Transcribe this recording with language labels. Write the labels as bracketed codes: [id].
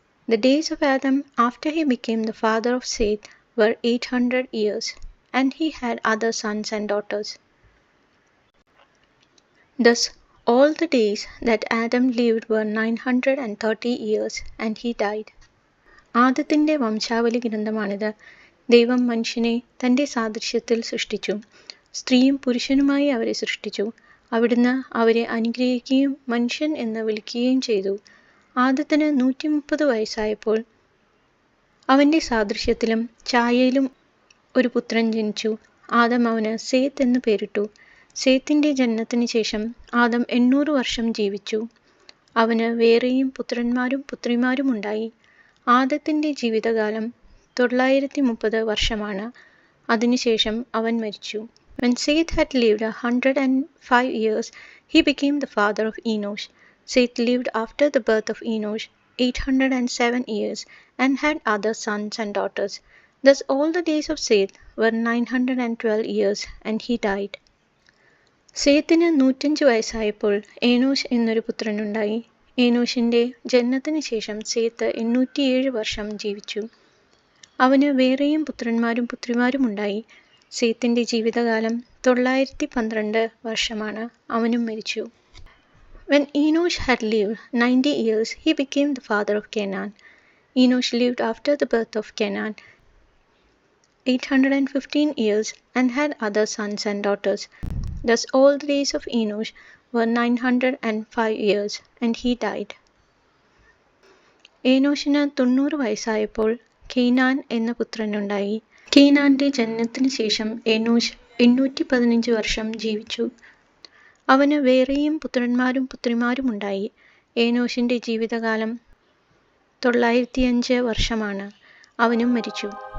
[en] The days of Adam after he became the father of Seth were 800 years, and he had other sons and daughters. Thus all the days that Adam lived were 930 years, and he died. [ml] ആദത്തിന്റെ വംശാവലി ഗ്രന്ഥമാണിത്. ദൈവം മനുഷ്യനെ തന്റെ സാദൃശ്യത്തിൽ സൃഷ്ടിച്ചു. സ്ത്രീയും പുരുഷനുമായി അവരെ സൃഷ്ടിച്ചു. അവിടുന്ന് അവരെ അനുഗ്രഹിക്കുകയും മനുഷ്യൻ എന്ന് വിളിക്കുകയും ചെയ്തു. ആദത്തിന് 130 വയസ്സായപ്പോൾ അവന്റെ സാദൃശ്യത്തിലും ഛായയിലും ഒരു പുത്രൻ ജനിച്ചു. ആദം അവന് സേത്ത് എന്ന് പേരിട്ടു. സേത്തിന്റെ ജനനത്തിന് ശേഷം ആദം 800 വർഷം ജീവിച്ചു. അവന് വേറെയും പുത്രന്മാരും പുത്രിമാരും ഉണ്ടായി. ആദത്തിന്റെ ജീവിതകാലം 930 വർഷമാണ്. അതിനുശേഷം അവൻ മരിച്ചു. [en] When Seth had lived 105 years, he became the father of Enosh. Seth lived after the birth of Enosh 807 years, and had other sons and daughters. Thus all the days of Seth were 912 years, and he died. [ml] സേത്തിന് 105 വയസ്സായപ്പോൾ ഏനോഷ് എന്നൊരു പുത്രനുണ്ടായി. ഏനോഷിന്റെ ജനനത്തിന് ശേഷം സേത്ത് 807 വർഷം ജീവിച്ചു. അവന് വേറെയും പുത്രന്മാരും പുത്രിമാരും ഉണ്ടായി. സേത്തിന്റെ ജീവിതകാലം 912 വർഷമാണ്. അവനും മരിച്ചു. [en] When Enosh had lived 90 years, he became the father of Canaan. Enosh lived after the birth of Canaan 815 years, and had other sons and daughters. Thus all the days of Enosh were 905 years, and he died. [ml] ഏനോഷിന് 90 വയസ്സായപ്പോൾ കെയ്നാൻ എന്ന പുത്രനുണ്ടായി. കെയ്നാന്റെ ജനനത്തിന് ശേഷം ഏനോഷ് 815 വർഷം ജീവിച്ചു. അവന് വേറെയും പുത്രന്മാരും പുത്രിമാരും ഉണ്ടായി. ഏനോഷിന്റെ ജീവിതകാലം 905 വർഷമാണ്. അവനും മരിച്ചു.